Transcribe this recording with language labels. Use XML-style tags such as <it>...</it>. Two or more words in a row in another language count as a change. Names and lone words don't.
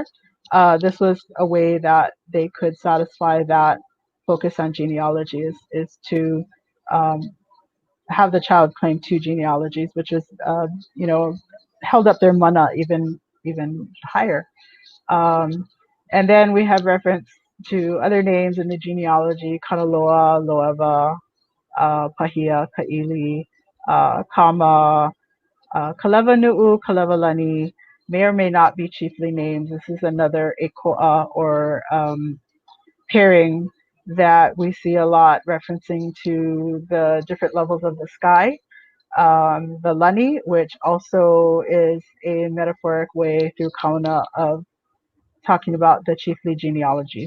<en>This was a way that they could satisfy that focus on genealogy is to um, have the child claim two genealogies, which is you know held up their mana even higher. Um, and then we have reference to other names in the genealogy: Kanaloa, Loeva, Pahia, Kaili, Kama, Kaleva Nu'u, Kaleva Lani, may or may not be chiefly named. This is another Ekoa or pairing that we see a lot referencing to the different levels of the sky. The Lani, which also is a metaphoric way through Kauna of talking about the chiefly genealogies.</en>